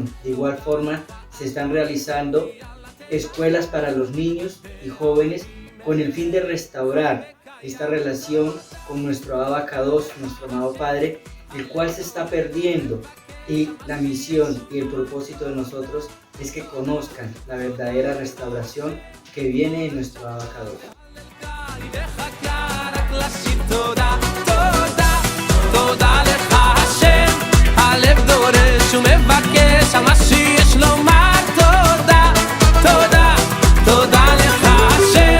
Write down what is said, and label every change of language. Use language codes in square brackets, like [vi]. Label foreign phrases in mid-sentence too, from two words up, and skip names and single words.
[es] De igual forma, se están realizando escuelas para los niños y jóvenes con el fin de restaurar esta relación con nuestro Abacados, nuestro amado Padre, el cual se está perdiendo. Y la misión y el propósito de nosotros es que conozcan la verdadera restauración que viene en nuestro Abacados. [he] הלב דורש ומבקש על מה שיש לומר תודה, תודה, תודה לך השם.